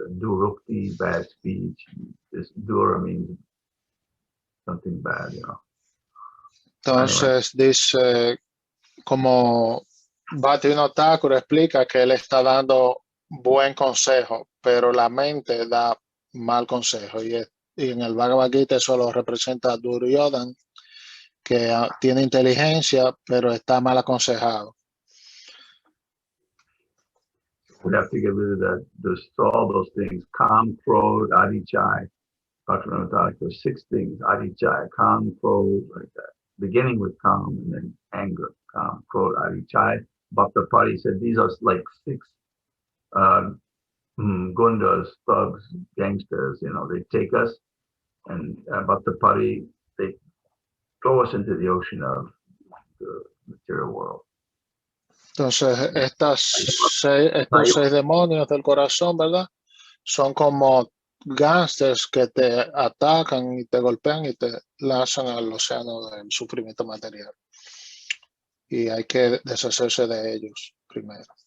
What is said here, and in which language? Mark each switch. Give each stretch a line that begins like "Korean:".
English: Durukti, bad speech. This Dura means something bad, you know.
Spanish: Entonces dice, como Bhaktivinoda Thakur explica que él está dando buen consejo, pero la mente da mal consejo. Y en el Bhagavad Gita eso lo representa a Duryodhan, que tiene inteligencia, pero está mal aconsejado.
English: We have to get rid of that. There's all those things. Kam, Krodh, Adichai. Bhaktivinoda Thakur, 6 things. Adichai, Kam, Krodh, like that. Beginning with Kam and then anger. Kam, Krodh, Adichai. Bhakta Pari said these are like 6 gundas, thugs, gangsters. You know, they take us and Bhakta Pari, they throw us into the ocean of the material world.
Spanish: Entonces, estos 6 demonios del corazón, ¿verdad? Son como gángsters que te atacan y te golpean y te lanzan al océano del sufrimiento material. Y hay que deshacerse de ellos primero.